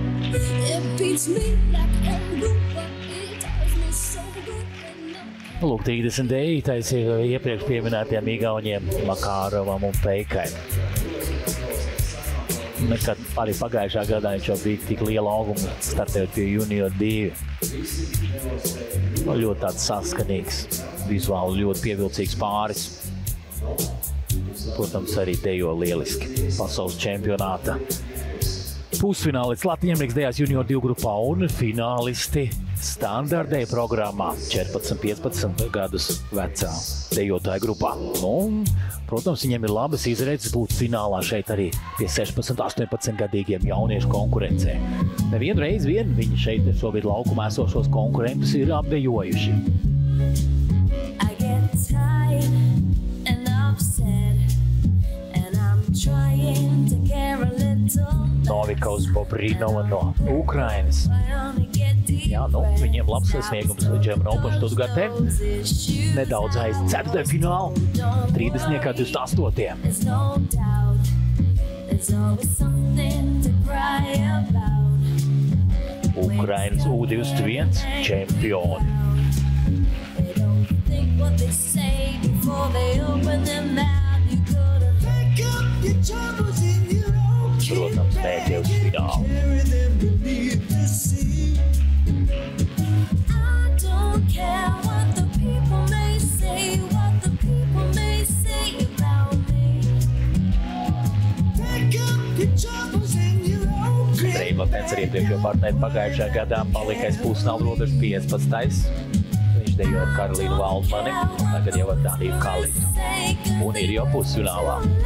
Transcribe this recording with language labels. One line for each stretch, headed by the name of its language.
English: It beats me like a loop, but it does me so good.
Latvian: Lūk, 39. ir iepriekš pieminētiem igauņiem Makārovam un Peikai. Nekad arī pagājušā gadā viņš jau bija tik liela auguma, startējot pie Junior 2. Ļoti tāds saskanīgs, vizuāli ļoti pievilcīgs pāris. Protams, arī dejo lieliski pasaules čempionāta. Pusfinālists Latvijas Amerikas dejās Junior 2 grupā un finālisti standartdeju programmā 14-15 gadus vecā dejotāju grupā. Nu, protams, viņiem ir labas izredzes būt finālā šeit arī pie 16-18 gadīgiem jauniešu konkurencē. Nevienu reizi vien viņi šeit šobrīd laukumā esošos konkurentus ir apdejojuši.
English: I get tired and upset, and I'm trying to care a little.
Latvian: Novikovs Bobrinova no Ukrainas. Jā, nu, viņiem labs sasniegums German Open Stuttgartē. Nedaudz aiz 4. finālu, 30. 28.
English: There's no doubt, there's always something to cry about.
Latvian: Ukrainas U21 čempioni.
English: They don't think what they say before they open their mouth. You gotta pick up your troubles in your own.
Latvian: Protams, mēģē uz finālu.
English: Carry them beneath the sea. I don't care what the people may say, what the people may say about me. Pick up your troubles in your own.
Latvian: Reimlatens ar iepriekšējo partneri pagājušajā gadā palikais pusfināla robežas 15. Viņš dejo ar Karolīnu Valdmani, tagad jau ar Daniju Kalitu. Un ir jau pusfinālā.